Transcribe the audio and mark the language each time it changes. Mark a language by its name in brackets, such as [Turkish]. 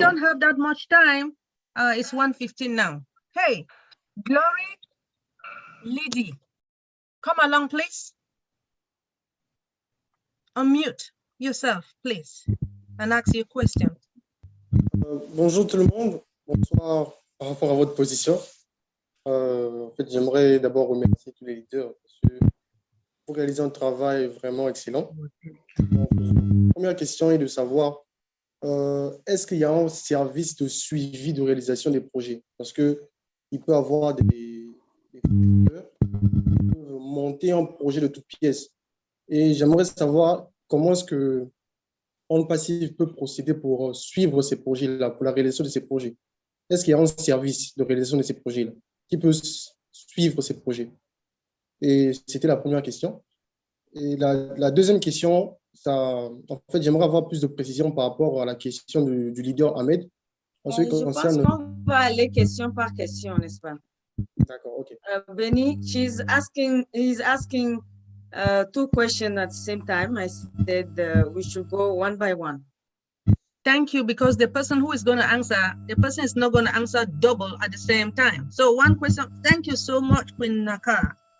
[English] don't have that much time. It's 1:15 now. Hey, Glory, Lydie, come along, please. Unmute yourself, please, and ask your question. [French] Bonjour tout le monde. Bonsoir par rapport à votre position. En fait, j'aimerais d'abord remercier tous les leaders parce que vous réalisez un travail vraiment excellent. Donc, la première question est de savoir est-ce qu'il y a un service de suivi de réalisation des projets? Parce qu'il peut y avoir des leaders qui peuvent monter un projet de toutes pièces. Et j'aimerais savoir comment est-ce que ONPASSIVE peut procéder pour suivre ces projets-là, pour la réalisation de ces projets. Est-ce qu'il y a un service de réalisation de ces projets-là qui peut suivre ces projets? Et c'était la première question. Et la deuxième question, en fait, j'aimerais avoir plus de précision par rapport à la question du leader Ahmed. Je pense qu'on va aller question par question, n'est-ce pas? D'accord, ok. [English] Benny, he's asking 2 questions at the same time. I said we should go one by one. Thank you, because the person who is going to answer, the person is not going to answer double at the same time. So one question. Thank you so much, Queen Naka.